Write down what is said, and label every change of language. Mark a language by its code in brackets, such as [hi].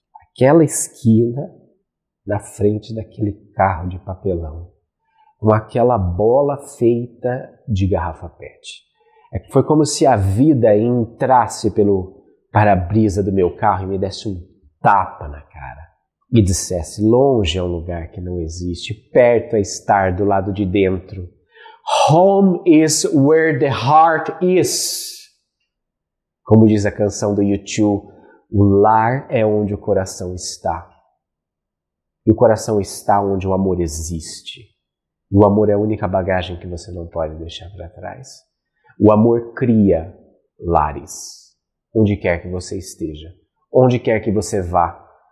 [pt] Aquela esquina na frente daquele carro de papelão, com aquela bola feita de garrafa PET. Foi como se a vida entrasse pelo para-brisa do meu carro e me desse um tapa na cara e dissesse, longe é um lugar que não existe, perto é estar do lado de dentro. [en] Home is where the heart is. [pt] Como diz a canção do U2, o lar é onde o coração está. E o coração está onde o amor existe. E o amor é a única bagagem que você não pode deixar para trás. O amor cria lares, onde quer que você esteja, onde quer que você vá.